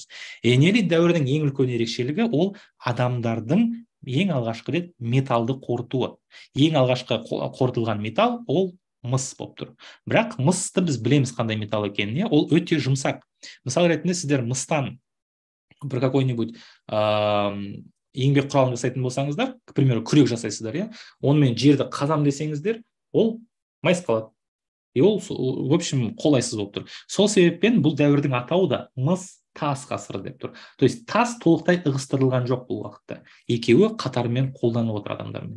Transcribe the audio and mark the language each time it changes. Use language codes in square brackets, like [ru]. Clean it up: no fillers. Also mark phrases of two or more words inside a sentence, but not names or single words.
[kk] Энеолит дәуірінің ең үлкен ерекшелігі ол адамдардың ең алғашқы рет металды қорытуы. Ең алғашқы қорытылған металл ол мыс болып тұр. Бірақ мысты біз білеміз қандай металл екенін, ол өте жұмсақ. Мысал ретінде сіздер мыстан бір какой-нибудь еңбек құралын жасайтын болсаңыздар, [ru] к примеру, [kk] күрек жасайсыздар, онымен жерді қазам десеңіздер, ол майыс қалады. И ол, [ru] в общем, [kk] қолайсыз болып тұр. Сол себеппен бұл дәуірдің атауы да мыс тас ғасыры деп тұр. [ru] То есть [kk] тас толықтай ығыстырылған жоқ бұл уақытта. Екеуі қатарымен қолданып отыр адамдармен.